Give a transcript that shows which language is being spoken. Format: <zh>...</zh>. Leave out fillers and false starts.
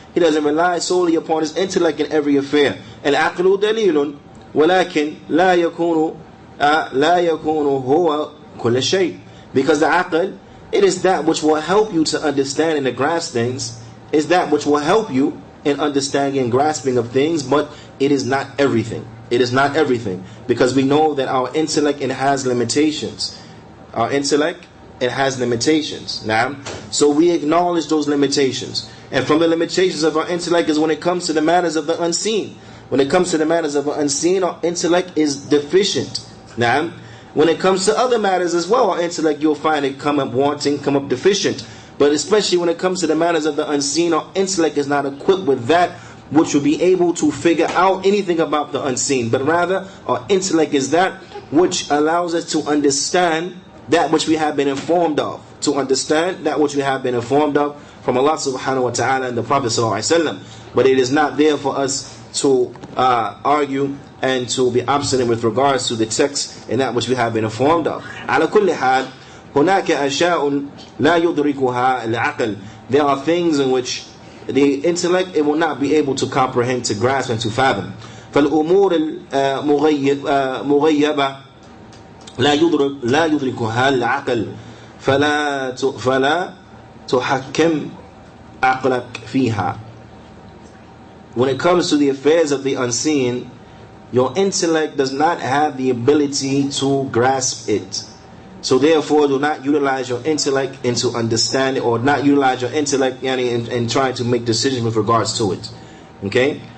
<en>He doesn't rely solely upon his intellect in every affair.</en> <ar>العقل دليل ولكن لا يكون هو كل شيء.</ar> <en>Because the aql, it is that which will help you to understand and to grasp things. Is that which will help you in understanding and grasping of things, but it is not everything. It is not everything. Because we know that our intellect, it has limitations. Our intellect, it has limitations. Now, so we acknowledge those limitations. And from the limitations of our intellect is when it comes to the matters of the unseen. When it comes to the matters of the unseen, our intellect is deficient. Now, when it comes to other matters as well, our intellect, you'll find it come up wanting, come up deficient. But especially when it comes to the matters of the unseen, our intellect is not equipped with that which will be able to figure out anything about the unseen. But rather, our intellect is that which allows us to understand that which we have been informed of. To understand that which we have been informed of from Allah subhanahu wa ta'ala and the Prophet sallallahu alaihi wasallam. But it is not there for us to argue and to be obstinate with regards to the text and that which we have been informed of.</en> <ar>على كل حال هناك أشياء لا يدركها العقل.</ar> <en>There are things in which the intellect, it will not be able to comprehend, to grasp and to fathom.</en> <ar>فالأمور المغيبة لا يدركها العقل فلا تحكم عقلك فيها.</ar> <en>When it comes to the affairs of the unseen, your intellect does not have the ability to grasp it. So therefore, do not utilize your intellect into understanding, or not utilize your intellect in trying to make decisions with regards to it. Okay?</en>